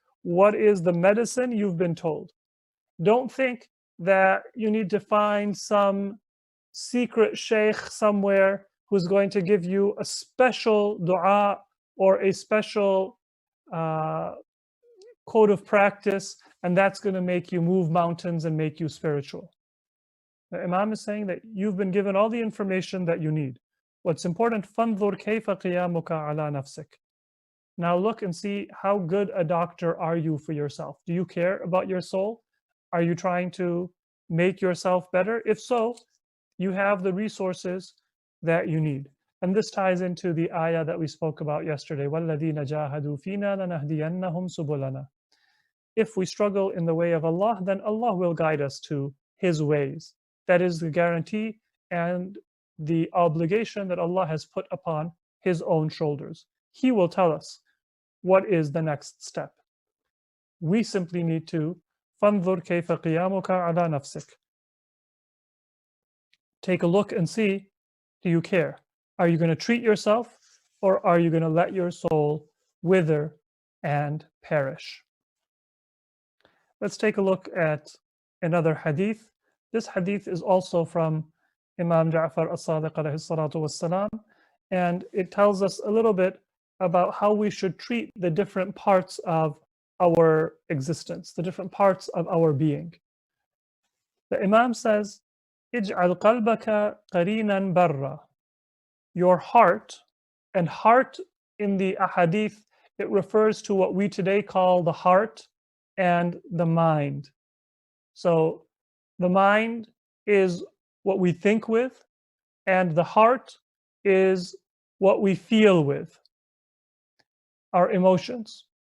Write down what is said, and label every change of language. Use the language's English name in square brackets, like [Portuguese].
[English] What is the medicine? You've been told. Don't think that you need to find some secret sheikh somewhere who's going to give you a special dua or a special code of practice, and that's going to make you move mountains and make you spiritual. The Imam is saying that you've been given all the information that you need. What's important, [Arabic] فَانْظُرْ كَيْفَ قِيَامُكَ عَلَى نَفْسِكَ. [English] Now look and see how good a doctor are you for yourself. Do you care about your soul? Are you trying to make yourself better? If so, you have the resources that you need. And this ties into the ayah that we spoke about yesterday. [Arabic] وَالَّذِينَ جَاهَدُوا فِينَا لَنَهْدِيَنَّهُمْ سُبُلَنَا. [English] If we struggle in the way of Allah, then Allah will guide us to His ways. That is the guarantee and the obligation that Allah has put upon His own shoulders. He will tell us what is the next step. We simply need to [Arabic] فَانْظُرْ كَيْفَ قِيَامُكَ عَلَى نَفْسِكَ. [English] Take a look and see, do you care? Are you going to treat yourself, or are you going to let your soul wither and perish? Let's take a look at another hadith. This hadith is also from Imam Ja'far as-Sadiq alayhi salatu wassalam, and it tells us a little bit about how we should treat the different parts of our existence, the different parts of our being. The Imam says, [Arabic] اجعل قلبك قرينا برا. [English] Your heart, and heart in the ahadith, it refers to what we today call the heart and the mind. So the mind is what we think with, and the heart is what we feel with, our emotions.